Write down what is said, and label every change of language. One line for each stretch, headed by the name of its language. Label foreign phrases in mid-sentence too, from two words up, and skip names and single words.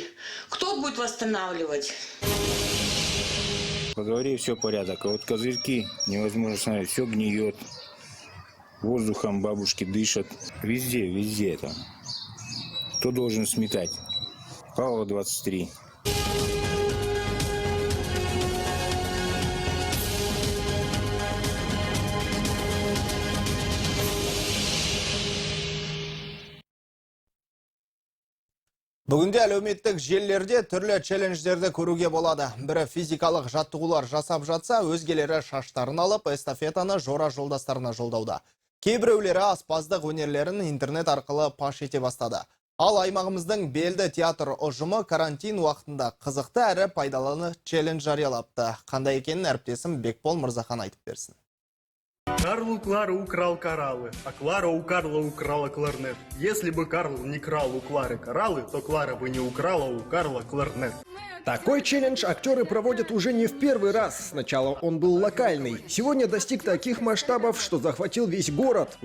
Russian: Кто будет восстанавливать? Во дворе все порядок, а вот козырьки невозможно смотреть, все гниет. Воздухом бабушки дышат. Везде это. Кто должен сметать? Павлова 23.
Kazakh: Бүгінде әлеуметтік желілерде түрлі челлендждерді көруге болады. Бірі физикалық жаттығулар жасап жатса, өзгелері шаштарын алып, эстафетаны жора жолдастарына жолдауда. Кейбіреулері аспаздық өнерлерін интернет арқылы паш ете бастады. Ал аймағымыздың белді театр ұжымы карантин уақытында қызықты әрі пайдаланы челлендж жариялапты. Қандай екенін әріптесім Бекбол Мырзахан айтып берсін.
Russian: Карл Клара украл кораллы, а Клара у Карла украла кларнет. Если бы Карл не крал у Клары кораллы, то Клара бы не украла у Карла кларнет. Такой челлендж актеры проводят уже не в первый раз. Сначала он был локальный. Сегодня достиг таких масштабов, что захватил весь город.